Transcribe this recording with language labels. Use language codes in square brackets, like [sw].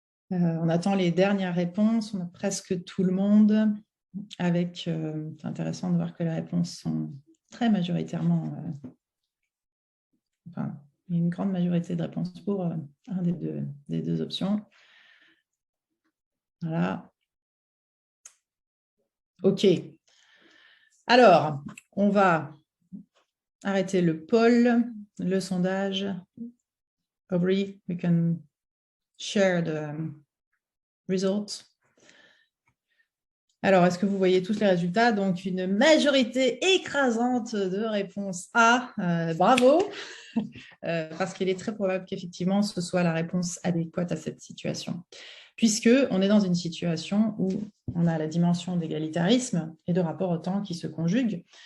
[fr] On attend les dernières réponses, on a presque tout le monde avec, c'est intéressant de voir que les réponses sont très majoritairement, il y a une grande majorité de réponses pour un des deux options. Voilà. OK. Alors, on va arrêter le poll, le sondage. [en] Aubrey, we can share the results. [fr] Alors, est-ce que vous voyez tous les résultats? Donc, une majorité écrasante de réponse A. Bravo, parce qu'il est très probable qu'effectivement, ce soit la réponse adéquate à cette situation, puisqu'on est dans une situation où on a la dimension d'égalitarisme et de rapport au temps qui se conjuguent.